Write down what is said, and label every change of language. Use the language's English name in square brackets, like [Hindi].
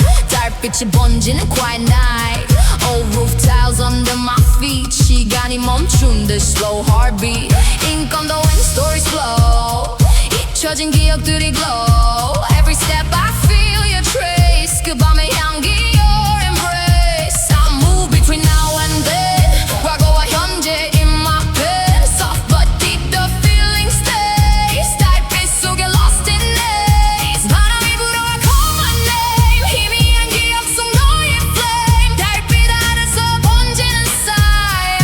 [Korean] 달빛이 번지는 [English] quiet night. Old roof tiles under my feet. [Korean] 시간이 멈춘 듯 [English] slow heartbeat. [Korean] 인건도엔 [English] story slow. [Korean] 잊혀진 기억들이 [English] glow. Every step I feel your trace. [Korean] 그 밤의 향기 [English] your embrace. I move between now and then. [Korean] 과거와 현재 [English] in my bed. Soft but deep the feeling stays. [Korean] 달빛 속에 [English] lost in days. [Korean] 바람이 불어와 [English] call my name. [Korean] 희미한 기억 속 너의 [English] flame. [Korean] 달빛 아래서 번지는 [English] sigh.